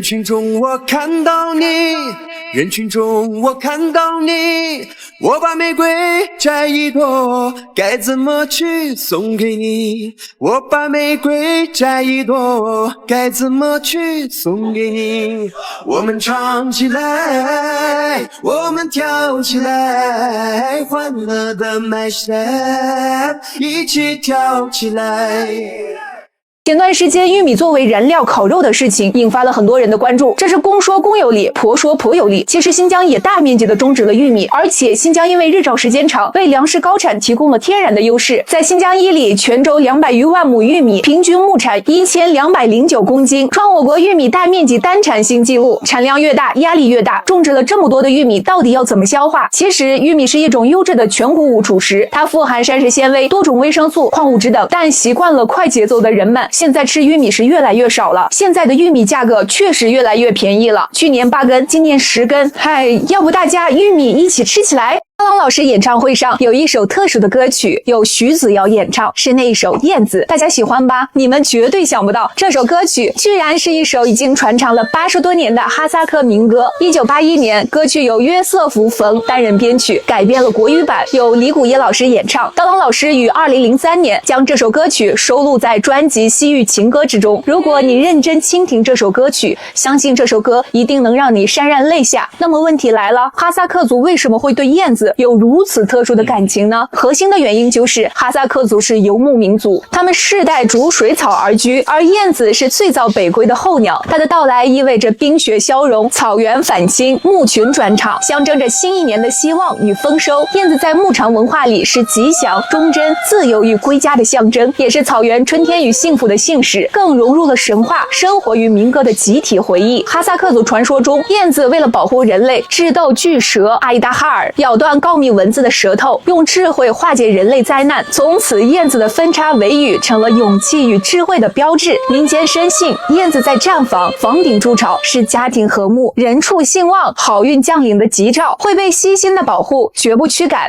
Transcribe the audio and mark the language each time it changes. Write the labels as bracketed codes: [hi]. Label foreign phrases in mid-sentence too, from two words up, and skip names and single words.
[zh] 群中我看到你，人群中我看到你，我把玫瑰摘一朵，該怎麼去送給你？我把玫瑰摘一朵，該怎麼去送給你？我們唱起來，我們跳起來，歡樂的 My Step，一起跳起來。前段時間玉米作為燃料烤肉的事情引發了很多人的關注，這是公說公有理，婆說婆有理。其實新疆也大面積的種植了玉米，而且新疆因為日照時間長，為糧食高產提供了天然的優勢。在新疆伊犁，全州200余萬畝玉米，平均牧產1209公斤，創我國玉米大面積單產新紀錄。產量越大，壓力越大。種植了這麼多的玉米，到底要怎麼消化？其實玉米是一種優質的全穀物主食，它富含膳食纖維、多種維生素、礦物質等。但習慣了快節奏的人們，現在吃玉米是越來越少了。現在的玉米價格確實越來越便宜了，去年8根，今年10根。嗨，要不大家玉米一起吃起來？刀郎老師演唱会上有一首特殊的歌曲，由徐子瑶演唱，是那一首《燕子》，大家喜歡吧？你們絕對想不到，這首歌曲居然是一首已經傳唱了80多年的哈薩克民歌。1981年，歌曲由約瑟夫·馮擔任編曲，改編了國語版，由李谷一老師演唱。刀郎老師於2003年將這首歌曲收錄在專輯《西域情歌》之中。如果你認真傾聽這首歌曲，相信這首歌一定能讓你潸然淚下。那麼問題來了，哈薩克族為什麼會對燕子有如此特殊的感情呢？核心的原因就是哈薩克族是游牧民族，他們世代逐水草而居，而燕子是最早北歸的候鳥，它的到來意味着冰雪消融，草原返青，牧群轉場，象徵着新一年的希望與豐收。燕子在牧場文化裡是吉祥、忠貞、自由與歸家的象徵，也是草原春天與幸福的信使，更融入了神話、生活與民歌的集體回憶。哈薩克族傳說中，燕子為了保護人類，智鬥巨蛇阿依达哈爾，咬斷告密蚊子的舌頭，用智慧化解人類災難。從此，燕子的分叉尾羽成了勇氣與智慧的標誌。民間深信，燕子在站房、房頂築巢是家庭和睦、人畜興旺、好運降臨的吉兆，會被悉心的保護，絕不驅趕。